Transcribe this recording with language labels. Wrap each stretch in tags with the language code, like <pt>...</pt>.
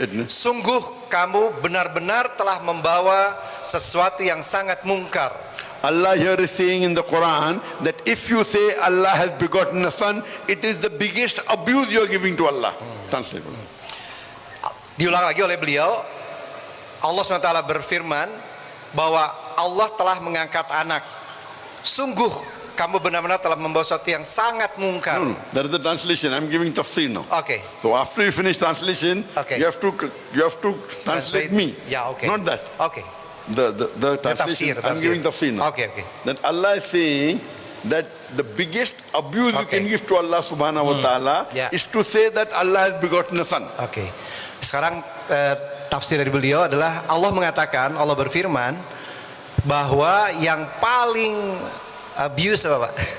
<id>Sungguh kamu benar-benar telah membawa sesuatu yang sangat mungkar.</id> <en>Allah here is saying in the Quran that if you say Allah has begotten a son, it is the biggest abuse you are giving to Allah. Translate.</en> <id>Diulang lagi oleh beliau, Allah SWT berfirman bahwa Allah telah mengangkat anak. Sungguh kamu benar-benar telah membawa sesuatu yang sangat mungkar.</id> <en>That is the translation. I'm giving tafsir now. Okay. So after you finish translation, Okay. you have to translate me. Yeah, okay. Not that. Okay. The translation. I'm giving tafsir now. Okay, okay. That Allah is saying that the biggest abuse you Okay. can give to Allah subhanahu wa ta'ala Yeah. is to say that Allah has begotten a son. Oke.</en> <id>Sekarang tafsir dari beliau adalah Allah mengatakan, Allah berfirman bahwa yang paling abuse apa Pak?</id>